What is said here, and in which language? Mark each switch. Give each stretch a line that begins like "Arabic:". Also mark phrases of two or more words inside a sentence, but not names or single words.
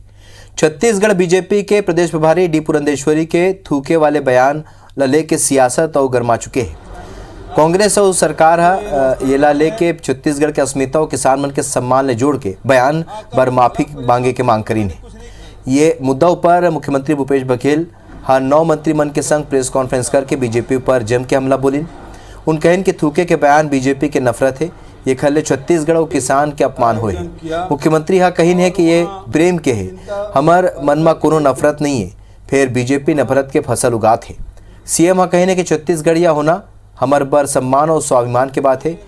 Chhattisgarhi: छत्तीसगढ़ बीजेपी के प्रदेश प्रभारी डी पुरंदेश्वरी के थूके वाले बयान ल लेके सियासत और गरमा चुके हैं। कांग्रेस और सरकार ये ला लेके छत्तीसगढ़ के अस्मिता और किसान मन के सम्मान ले जोड़ के बयान बर माफी मांगे के मांग करी ने। ये मुद्दा पर मुख्यमंत्री भूपेश बघेल हर 9 मंत्री मन के संग प्रेस कॉन्फ्रेंस करके बीजेपी पर जम के हमला बोली। उन कहन के थूके के बयान बीजेपी के नफरत है, ये खल्ले छत्तीसगढ़ और किसान के अपमान हुए। मुख्यमंत्री हा कहिन है कि ये प्रेम के है, हमार मन में कोनो नफरत नहीं है, फिर बीजेपी नफरत के फसल उगात है। सीएम हा कहिन है कि छत्तीसगढ़िया होना हमार बर सम्मान और स्वाभिमान के बात है।